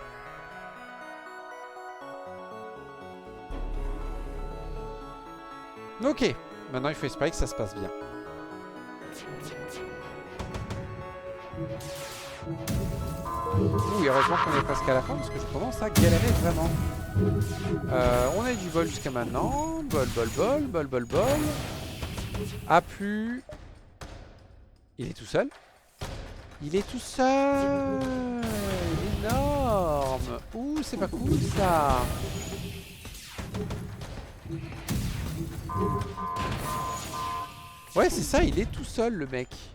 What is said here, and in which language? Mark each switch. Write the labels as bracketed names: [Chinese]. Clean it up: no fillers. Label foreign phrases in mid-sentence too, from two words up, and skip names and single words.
[French] Ok. Maintenant, il faut espérer que ça se passe bien. Ouh, heureusement qu'on est presque à la fin parce que je commence à galérer vraiment. On a eu du bol jusqu'à maintenant. Bol, bol, bol, bol, bol, bol. A plus. Il est tout seul. Il est tout seul. Énorme. Ouh, c'est pas cool ça. Ouais, c'est ça, il est tout seul le mec.